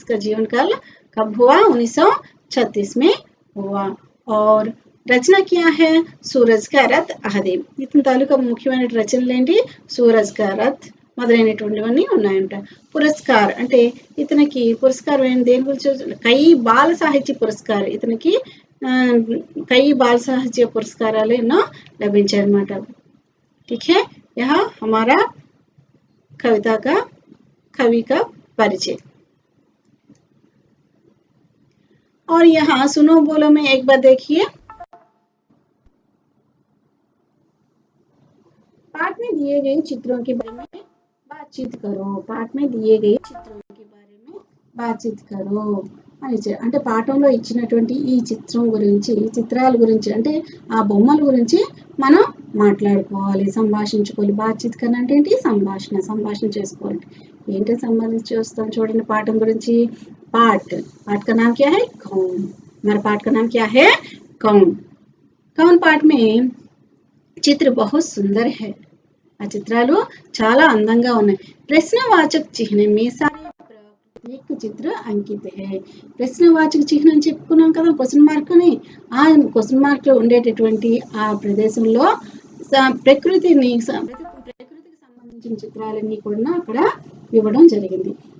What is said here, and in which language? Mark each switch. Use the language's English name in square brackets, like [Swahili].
[Hindi] इसका जीवन काल कब हुआ? 1936 में हुआ। और రచన क्या है? सूरज का रथ ఆది. [Telugu] ఇతని తాలూకా ముఖ్యమైన రచనలు ఏంటి? సూరజ్ కా రథ్ మొదలైనటువంటివన్నీ ఉన్నాయంట. పురస్కార్ అంటే ఇతనికి పురస్కారం దేని గురించి? కై బాల సాహిత్య పురస్కార్. ఇతనికి కై బాల సాహిత్య పురస్కారాలు ఎన్నో లభించాయన్నమాట. [Hindi] ठीक है, यहाँ हमारा कविता का कवि का परिचय। और यहाँ सुनो बोलो में एक बार देखिए, पाठ में दिए गए चित्रों के बारे में बातचीत करो। पाठ में दिए गए चित्रों के बारे में बातचीत करो [Telugu] అని అంటే పాఠంలో ఇచ్చినటువంటి ఈ చిత్రం గురించి, చిత్రాల గురించి అంటే ఆ బొమ్మల గురించి మనం మాట్లాడుకోవాలి, సంభాషించుకోవాలి. బాతచీత్ కన్నా అంటే ఏంటి? సంభాషణ చేసుకోవాలి. ఏంటి సంభాషణ చేస్తాం చూడండి పాఠం గురించి. [Hindi] पाठ का नाम क्या है? कौन। हमारा पाठ का नाम क्या है? कौन। कौन पाठ में चित्र बहुत सुंदर है। [Telugu] ఆ చిత్రాలు చాలా అందంగా ఉన్నాయి. [Hindi] ప్రశ్నవాచక చిహ్నం में सारे एक चित्र अंकित है। [Telugu] ప్రశ్నవాచక చిహ్నం చెప్పుకున్నాం కదా, క్వశ్చన్ మార్క్ అని. ఆ క్వశ్చన్ మార్క్ లో ఉండేటటువంటి ఆ ప్రదేశంలో ప్రకృతికి సంబంధించిన చిత్రాలన్నీ కూడా అక్కడ ఇవ్వడం జరిగింది.